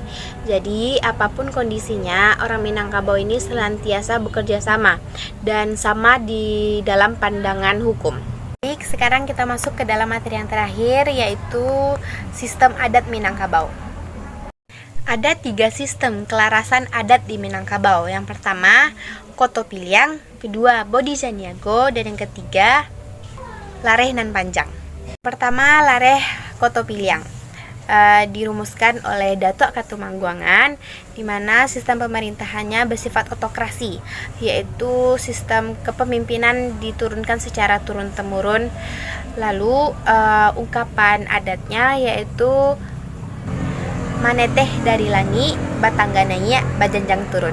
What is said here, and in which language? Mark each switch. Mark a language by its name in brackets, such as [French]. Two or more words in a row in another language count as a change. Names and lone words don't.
[Indonesian] Jadi apapun kondisinya, orang Minangkabau ini senantiasa bekerja sama dan sama di dalam pandangan hukum. Baik, sekarang kita masuk ke dalam materi yang terakhir, yaitu sistem adat Minangkabau. Ada 3 sistem kelarasan adat di Minangkabau. Yang pertama, Koto Piliang, kedua, Bodi Caniago, dan yang ketiga, Lareh nan Panjang. Pertama, Lareh Koto Piliang. Dirumuskan oleh Datuk Katumangguangan, di mana sistem pemerintahannya bersifat otokrasi, yaitu sistem kepemimpinan diturunkan secara turun-temurun. Lalu ungkapan adatnya yaitu [Minangkabau] maneteh dari langi, batanggananya bajanjang turun.